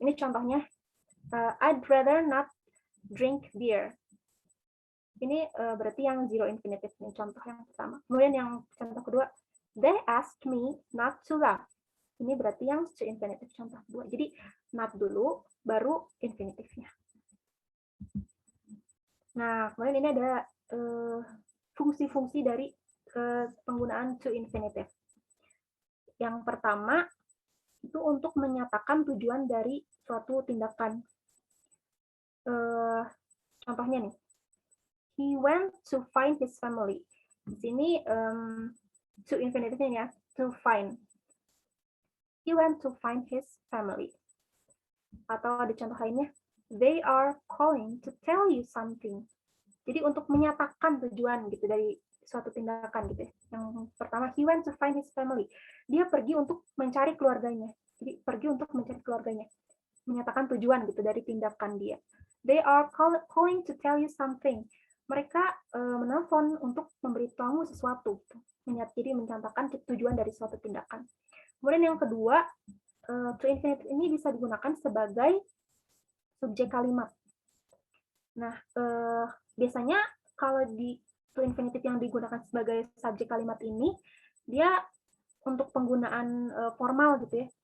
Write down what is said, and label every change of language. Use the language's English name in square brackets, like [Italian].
[Indonesian] Ini contohnya, [English] I'd rather not drink beer. [Indonesian] Ini berarti yang zero infinitif, ini contoh yang pertama. Kemudian yang contoh kedua, [English] they asked me not to laugh. [Indonesian] Ini berarti yang to infinitif contoh kedua. Jadi not dulu, baru infinitifnya. Nah, kemudian ini ada fungsi-fungsi dari penggunaan to infinitive. Yang pertama, itu untuk menyatakan tujuan dari suatu tindakan. Contohnya nih, [English] he went to find his family. [Indonesian] Di sini to infinitive-nya ya, [English] to find. He went to find his family. [Indonesian] Atau ada contoh lainnya, [English] they are calling to tell you something. [Indonesian] Jadi untuk menyatakan tujuan gitu dari suatu tindakan gitu. Yang pertama, [English] he went to find his family. [Indonesian] Dia pergi untuk mencari keluarganya. Jadi pergi untuk mencari keluarganya. Menyatakan tujuan gitu dari tindakan dia. [English] They are calling to tell you something. [Indonesian] Mereka menelpon untuk memberitahu sesuatu. Gitu. Jadi mencantumkan tujuan dari suatu tindakan. Kemudian yang kedua, to infinitive ini bisa digunakan sebagai subjek kalimat. Nah, biasanya kalau di to infinitive yang digunakan sebagai subjek kalimat ini, dia untuk penggunaan formal gitu ya.